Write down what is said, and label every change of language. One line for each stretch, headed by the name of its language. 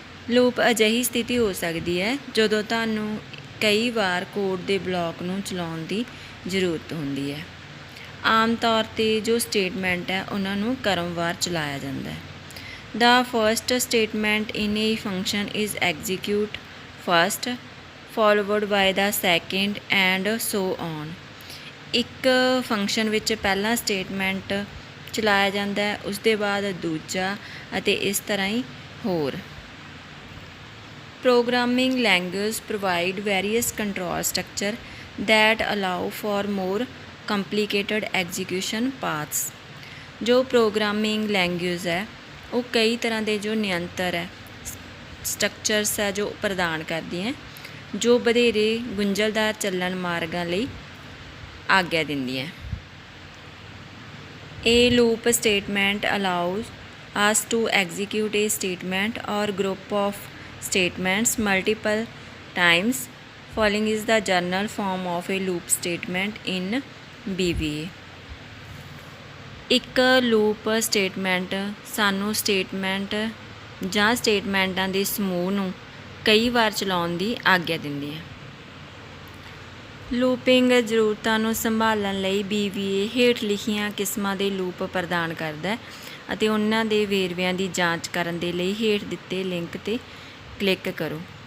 Punjabi: Loop ਅਜਿਹੀ ਸਥਿਤੀ ਹੋ ਸਕਦੀ ਹੈ ਜਦੋਂ ਤੁਹਾਨੂੰ ਕਈ ਵਾਰ ਕੋਡ ਦੇ ਬਲਾਕ ਨੂੰ ਚਲਾਉਣ ਦੀ ਜ਼ਰੂਰਤ ਹੁੰਦੀ ਹੈ। ਆਮ ਤੌਰ 'ਤੇ ਜੋ ਸਟੇਟਮੈਂਟ ਹੈ ਉਹਨਾਂ ਨੂੰ ਕ੍ਰਮਵਾਰ ਚਲਾਇਆ ਜਾਂਦਾ ਹੈ।
English: The first statement in a function is execute first, followed by the second and so on.
Punjabi: ਇੱਕ ਫੰਕਸ਼ਨ ਵਿੱਚ ਪਹਿਲਾ ਸਟੇਟਮੈਂਟ ਚਲਾਇਆ ਜਾਂਦਾ ਹੈ, ਉਸ ਦੇ ਬਾਅਦ ਦੂਜਾ, ਅਤੇ ਇਸ ਤਰ੍ਹਾਂ ਹੀ ਹੋਰ।
English: Programming languages provide various control structure that allow for more complicated execution paths.
Punjabi: ਜੋ ਪ੍ਰੋਗਰਾਮਿੰਗ ਲੈਂਗੁਏਜ ਹੈ ਉਹ ਕਈ ਤਰ੍ਹਾਂ ਦੇ ਜੋ ਨਿਯੰਤਰ ਹੈ, ਸਟਰਕਚਰਸ ਹੈ ਜੋ ਪ੍ਰਦਾਨ ਕਰਦੀ ਹੈ, ਜੋ ਵਧੇਰੇ ਗੁੰਝਲਦਾਰ ਚੱਲਣ ਮਾਰਗਾਂ ਲਈ ਆਗਿਆ ਦਿੰਦੀ ਹੈ।
English: A loop statement allows us to execute a statement or group of statements multiple times. Following is the general form of a loop statement in BVA.
Punjabi: ਇੱਕ ਲੂਪ ਸਟੇਟਮੈਂਟ ਸਾਨੂੰ ਸਟੇਟਮੈਂਟ ਜਾਂ ਸਟੇਟਮੈਂਟਾਂ ਦੇ ਸਮੂਹ ਨੂੰ ਕਈ ਵਾਰ ਚਲਾਉਣ ਦੀ ਆਗਿਆ ਦਿੰਦੀ ਹੈ। ਲੂਪਿੰਗ ਜ਼ਰੂਰਤਾਂ ਨੂੰ ਸੰਭਾਲਣ ਲਈ BVA ਹੇਠ ਲਿਖੀਆਂ ਕਿਸਮਾਂ ਦੇ ਲੂਪ ਪ੍ਰਦਾਨ ਕਰਦਾ ਹੈ, ਅਤੇ ਉਹਨਾਂ ਦੇ ਵੇਰਵਿਆਂ ਦੀ ਜਾਂਚ ਕਰਨ ਦੇ ਲਈ ਹੇਠ ਦਿੱਤੇ ਲਿੰਕ 'ਤੇ ਕਲਿੱਕ ਕਰੋ।